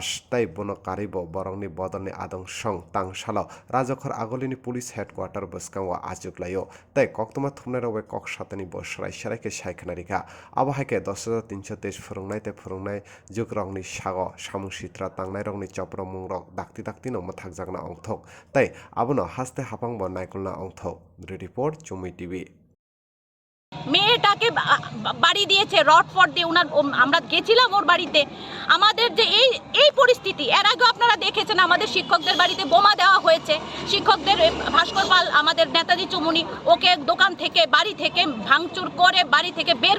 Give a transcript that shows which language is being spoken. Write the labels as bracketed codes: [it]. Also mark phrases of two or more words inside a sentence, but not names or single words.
[trp] ताई बनो कारिबो बरंनि बदलनि आदं सं तां सालो राजखर आगलिनि पुलिस हेडक्वार्टर बस्कांगो आचुकलायो ताई कक्तमा थुमनाय रवे कक सातनि बसराय सेरायके सायखनारिखा आबहायके 10,323 फोरोंनाय ते फोरोंनाय जुग रंनि सागो सामुं सित्रा तांनाय रंनि चप्र मुं रक दाक्ति दाक्ति नो मथाक जागना अंथक ताई आबनो हास्ते हापांबो नायकुलना अंथक रिपोर्ट चुमी टीवी [bn] মেয়েটাকে বাড়ি দিয়েছে রড ফট দিয়ে ওনার আমরা গেছিলাম ওর বাড়িতে আমাদের যে এই পরিস্থিতি এর আগে আপনারা দেখেছেন আমাদের শিক্ষকদের বাড়িতে বোমা দেওয়া হয়েছে শিক্ষকদের ভাস্কর পাল আমাদের নেতাজি চুমুনি ওকে দোকান থেকে বাড়ি থেকে ভাঙচুর করে বাড়ি থেকে বের